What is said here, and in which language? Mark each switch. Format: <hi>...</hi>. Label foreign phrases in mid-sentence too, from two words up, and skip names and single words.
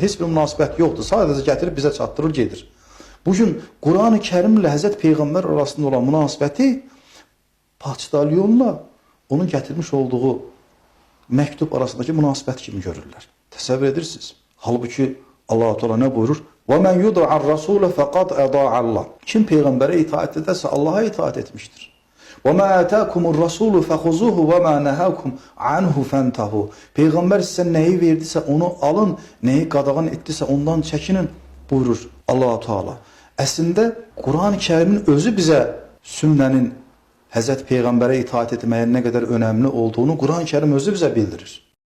<az>Heç bir münasibət yoxdur. Sadəcə gətirib bizə çatdırır, gedir. Bugün Quran-ı Kərim ilə Həzrət Peyğəmbər arasında olan münasibəti paçtalyonla onun gətirmiş olduğu məktub arasındakı münasibət kimi görürlər. Təsəvvür edirsiniz. Halbuki Allah-u Teala nə buyurur?</az> <ar>وَمَنْ يُدْعَ الرَّسُولَ فَقَدْ اَضَاعَ اللّٰهِ</ar> <az>Kim Peyğəmbərə itaat edərsə Allah'a itaat etmişdir.</az> <ar>وَمَا آتَاكُمُ الرَّسُولُ فَخُذُوهُ وَمَا نَهَاكُمْ عَنْهُ فَانْتَهُ</ar> <az>Peyğəmbər sizə nəyi verdisə onu alın, nəyi qadağan etdisə ondan çəkinin buyurur Allah-u Teala. Əslində Quran-ı Kərimin özü bizə sünnənin Həzrət Peyğəmbərə itaat etməyin nə qədər önəmli olduğunu Quran-ı Kərim özü bizə bildirir.</az>